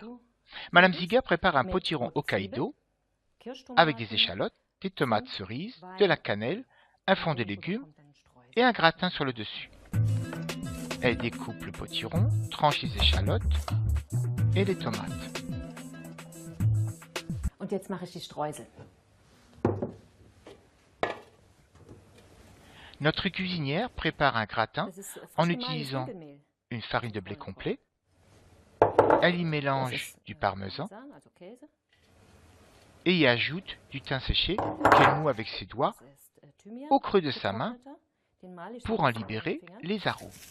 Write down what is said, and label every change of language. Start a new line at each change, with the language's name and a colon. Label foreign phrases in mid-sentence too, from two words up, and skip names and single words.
French: Madame Ziger prépare un potiron Hokkaido avec des échalotes, des tomates cerises, de la cannelle, un fond de légumes et un gratin sur le dessus. Elle découpe le potiron, tranche les échalotes et les tomates.
German: Und jetzt mache ich die Streusel.
French: Notre cuisinière prépare un gratin en utilisant une farine de blé complet. Elle y mélange du parmesan et y ajoute du thym séché qu'elle noue avec ses doigts au creux de sa main pour en libérer les arômes.